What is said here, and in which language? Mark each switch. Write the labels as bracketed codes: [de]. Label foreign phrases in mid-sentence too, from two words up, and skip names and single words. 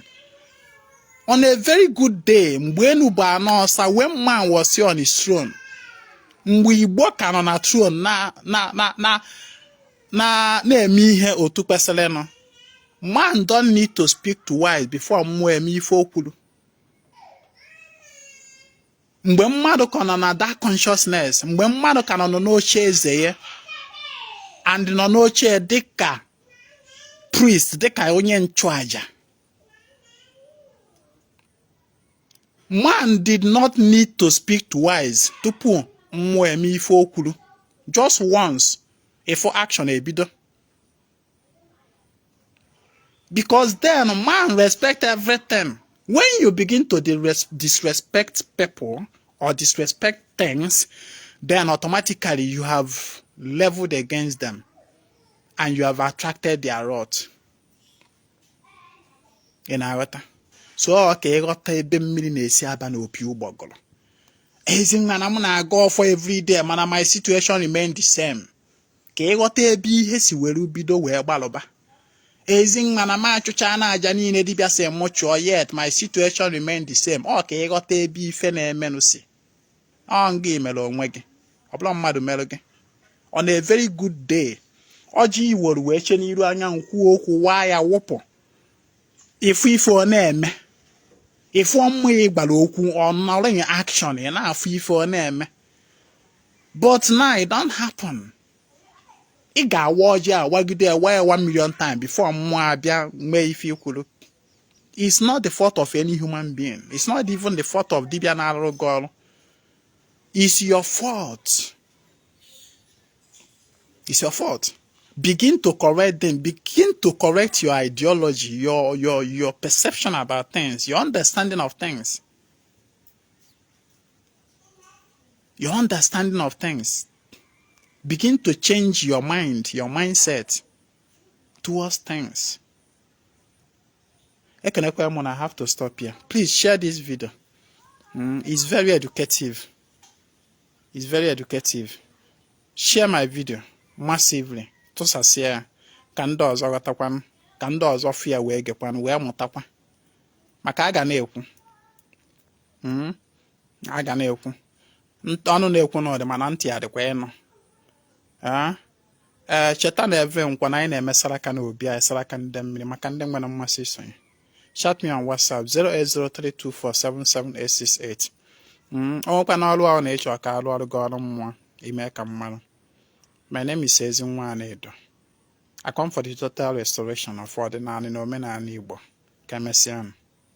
[en] On a very good day, when man was here on his throne, we walk on a throne [ig] na-eme ihe otu kwesịrị. [en] Man don't need to speak twice before [ig] mmụọ eme ife o kwuru. Mgbe mmadụ ka nọ na [en] that consciousness, [ig] mgbe mmadụ ka nọ n'oche eze ya and nọ n'oche dịka priest, dịka onye nchụaja, [en] man did not need to speak twice [ig] tupu mmụọ eme ife o kwuru. [en] Just once. For action ebido. Because then man respect everything. When you begin to disrespect people or disrespect things, then automatically you have leveled against them and you have attracted their wrath. So okay, [ig] ghọta ebe mmiri na-esi aba n'opi ụgbọgụrụ. Ezinwa na m na-aga ọfọ [en] every day, [ig] mana [en] my situation remain the same. [ig] ka ịghọta ebe ihe si were bido wee gbalụba. Ezinwa na ma achụcha na aja niile dibịa si mụ chụọ, [en] yet my situation remain the same. [ig] Ọ ka ịghọta ebe ife na-emenụ si. Ọ ngị mere onwe gị, ọ bụla mmadụ mere gị. [en] On a very good day, [ig] ọjị iworo wee che n'iru anyanwụ kwuo okwu, waa ya wụpụ. Ifu ife ọ na-eme, ifu ọmụ ị gbara okwu, ọ nọrọ [en] in action, [ig] ị na-afụ ife ọ na-eme. [en] But now it don't happen. [ig] Ị ga-awa ọjị awagide ewa ya 1 [en] million times before [ig] mmụọ abịa mee ife ikwuru. [en] It's not the fault of any human being. It's not even the fault of [ig] dibịa na-arụ gị ọrụ. [en] It's your fault. It's your fault. Begin to correct them. Begin to correct your ideology, your perception about things, your understanding of things. Your understanding of things. Begin to change your mind, your mindset towards things. I have to stop here. Please share this video. It's very educative. It's very educative. Share my video massively. [ig] Tụsasịa ka ndị ọzọ ghọtakwa, ka ndị ọzọ fịa wee gekwa wee mụtakwa. Maka a ga na-ekwu. A ga na-ekwu. Ọnụ na-ekwu n'ọdị mana ntị adịkwa ịnụ. Cheta na eve nkwa na anyị na-eme saraka na obi anyị, saraka ndị mmiri, maka ndị nwere mmasị isonye. [en] Chat me on WhatsApp 08032477868. [ig] Ọnwekwa na ọrụ ahụ na-echọ ka arụ ọrụ gị ọrụ mmụọ ime ka mmadụ. [en] My name is Ezinwa Anaedo. I come for the total restoration of ordinary [ig] na omenala Igbo. Ka emesịa.